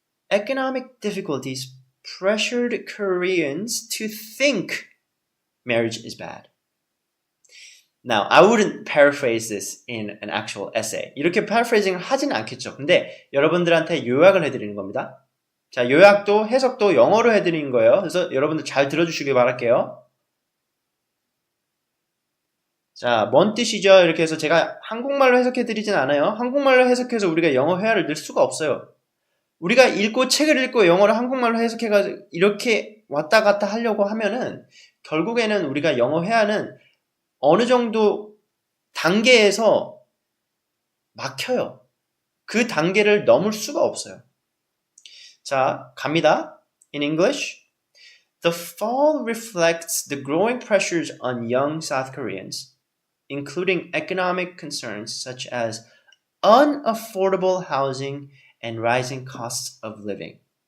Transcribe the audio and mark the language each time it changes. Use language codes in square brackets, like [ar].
[en] Economic difficulties pressured Koreans to think marriage is bad. Now, I wouldn't paraphrase this in an actual essay. [ko] 이렇게 paraphrasing을 하진 않겠죠. 근데 여러분들한테 요약을 해드리는 겁니다. 자, 요약도 해석도 영어로 해드리는 거예요. 그래서 여러분들 잘 들어주시길 바랄게요. 자, 뭔 뜻이죠? 이렇게 해서 제가 한국말로 해석해드리진 않아요. 한국말로 해석해서 우리가 영어 회화를 늘 수가 없어요. 우리가 책을 읽고 영어를 한국말로 해석해가지고 이렇게 왔다 갔다 하려고 하면은 결국에는 우리가 영어 회화는 어느 정도 단계에서 막혀요. 그 단계를 넘을 수가 없어요. 자, 갑니다. [en] In English, the fall reflects the growing pressures on young South Koreans, including economic concerns such as unaffordable housing and rising costs of living.